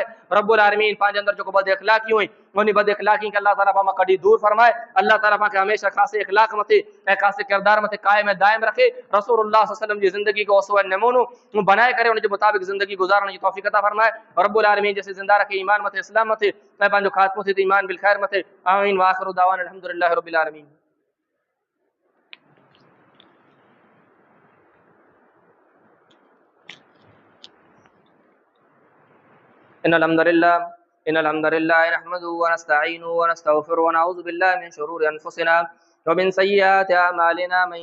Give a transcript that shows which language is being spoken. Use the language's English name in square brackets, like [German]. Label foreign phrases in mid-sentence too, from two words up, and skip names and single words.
[Arabic] رب العالمين [Sindhi] पंहिंजे अंदरि जेको बद इख़लाक़ियूं आहिनि उन बद इख़लाक़ी खे अल्लाह ताला पाण मां कढी दूर फरमाए। अल्लाह ताला पाण खे हमेशह ख़ासे इख़लाक़ मथे ऐं ख़ासे किरदार मथे क़ाइम ऐं दाइम रखे, रसूलुल्लाह [Arabic] صلى الله عليه وسلم [Sindhi] जी ज़िंदगी को उसवा नमूनो बनाए करे उन जे मुताबिक़ ज़िंदगी गुज़ारण जी तौफ़ीक़ अता फरमाए। [Arabic] رب العالمين [Sindhi] जैसे ज़िंदा रखे ईमान मथे, इस्लाम मथे ऐं पंहिंजो ख़ात्मो थिए ईमान बिल ख़ैर मथे। [Arabic] آمين وآخر دعوانا الحمد لله رب العالمين إن الحمد لله نحمده ونستعينه ونستغفره ونعوذ بالله من شرور أنفسنا ومن سيئات أعمالنا من